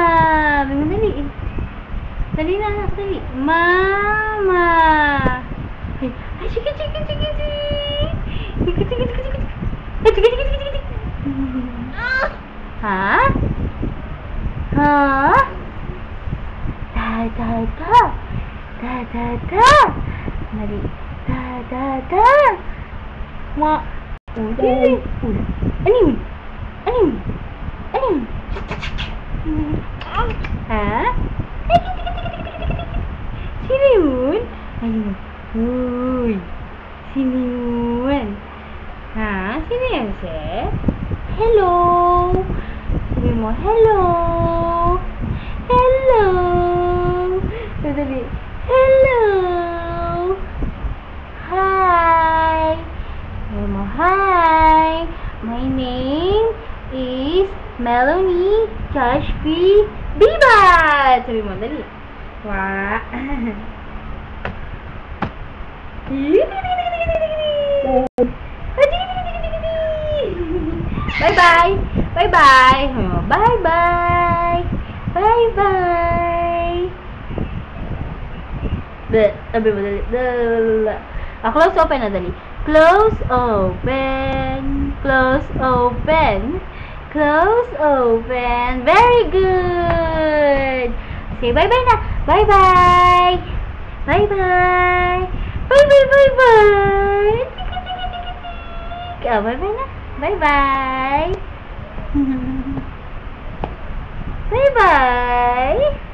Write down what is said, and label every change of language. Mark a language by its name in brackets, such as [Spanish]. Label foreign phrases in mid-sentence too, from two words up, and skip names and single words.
[Filipino] Dali. Dali na, anak, dali. Mama. Ay, sige, sige, sige, sige. Sige, sige, sige, sige. Ay, sige, sige, sige, sige. Ha? Ha? Da, da, da. Da, da, da. Dali. Da, da, da. Ma. Dali. Ano yun? Ano yun? Ano yun? Ha? Ay, sige, sige, sige, sige, sige. Sino yun? Ayun. Uy. Sino yun? Ha? Sino yan, Seth? Hello. Sabi mo, hello. Hello. Dali. [English] Hello. Hi. [Filipino] Sabi mo, [English] hi. My name is Melanie Kashpi Bibat. [Filipino] Sabi mo, dali. Wah. [English] Bye-bye. Bye-bye. Bye-bye. Bye-bye. [Filipino] Sabi mo, dali. [English] Close open [Filipino] na, dali. [English] Close open. Close open. Close open. Very good. Say bye-bye na. Bye-bye. Bye-bye. Bye-bye, bye-bye. Bye-bye na. Bye-bye. Bye-bye.